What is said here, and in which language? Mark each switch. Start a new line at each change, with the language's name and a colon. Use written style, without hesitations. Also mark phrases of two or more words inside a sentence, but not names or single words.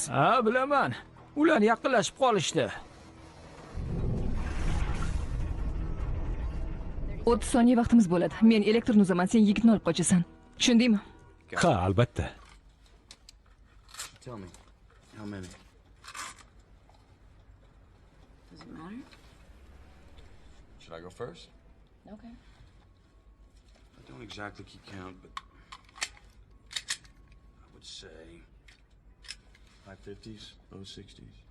Uzbek: Ha, bilaman. Ular yaqinlashib qolishdi. 30 soniya vaqtimiz bo'ladi. Men elektron uzaman, sen yigitni olib qochasan. Tushundingmi? Ha, albatta.
English: Tell me, how many? Does it matter? Should I go first? Okay. I don't exactly keep count, but I would say high 50s, low 60s.